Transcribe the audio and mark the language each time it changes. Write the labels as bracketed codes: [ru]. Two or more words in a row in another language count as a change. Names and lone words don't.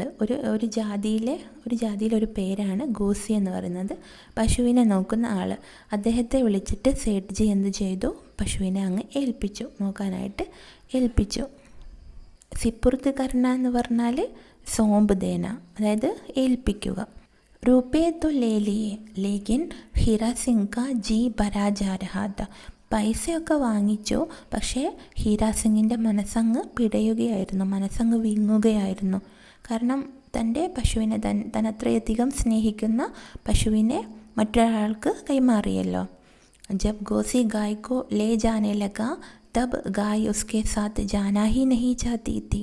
[ml] ഒരു ജാതിയിലെ ഒരു പേരാണ് ഗോസി എന്ന് പറയുന്നത്, പശുവിനെ നോക്കുന്ന ആൾ. അദ്ദേഹത്തെ വിളിച്ചിട്ട് സേഠ് ജി എന്ത് ചെയ്തു? പശുവിനെ അങ്ങ് ഏൽപ്പിച്ചു, നോക്കാനായിട്ട് ഏൽപ്പിച്ചു. [hi] सिपुर्द करना [ml] എന്ന് പറഞ്ഞാൽ [hi] सौंप देना, [ml] അതായത് ഏൽപ്പിക്കുക. [hi] रुपये तो ले लिए लेकिन हीरा सिंह का जी भरा जा रहा था, [ml] പൈസയൊക്കെ വാങ്ങിച്ചു, പക്ഷേ ഹീരാ സിംഗിൻ്റെ മനസ്സങ്ങ് പിടയുകയായിരുന്നു, മനസ്സങ്ങ് വിങ്ങുകയായിരുന്നു. കാരണം തൻ്റെ പശുവിനെ താൻ അത്രയധികം സ്നേഹിക്കുന്ന പശുവിനെ മറ്റൊരാൾക്ക് കൈമാറിയല്ലോ. [hi] जब गोसी गाय को ले जाने लगा तब गाय उसके साथ जाना ही नहीं चाहती थी.